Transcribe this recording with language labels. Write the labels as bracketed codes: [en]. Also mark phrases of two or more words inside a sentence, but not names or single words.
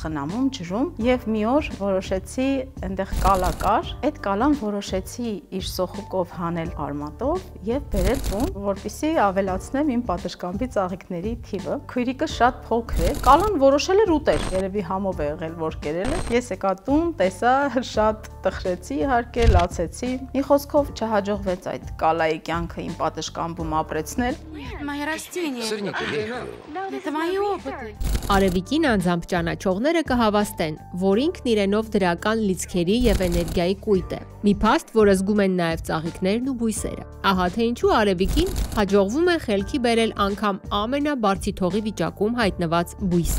[hy] խնամում, ջրում եւ մի օր որոշեցի այնտեղ կալա կար։ Այդ կալան որոշեցի իր սոխուկով հանել արմատով եւ բերել տուն, որպեսզի ավելացնեմ իմ պատշգամբի ծաղիկների թիվը։ Քույրիկը շատ փոքր է, կալան որոշել էր ուտել, երևի համով է եղել, որ կերել է։ Ես եկա տուն, տեսա, շատ տխրեցի, իհարկե, լացեցի։ Մի խոսքով չհաջողվեց այդ կալայի կյանքը իմ պատշգամբում ապրեցնել։ [ru] Мои растения. Это мои опыты. [hy] Արևիկին անձամբ ճանաչողները կհավաստեն, որ ինքն իրենով դրական լիցքերի եւ էներգիայի կույտ է։ Մի փաստ, որը զգում են նաեւ ծաղիկներն ու բույսերը։ Ահա թե ինչու Արևիկին հաջողվում է խելքի բերել անգամ ամենաբարձի թողի վիճակում հայտնված բույսը։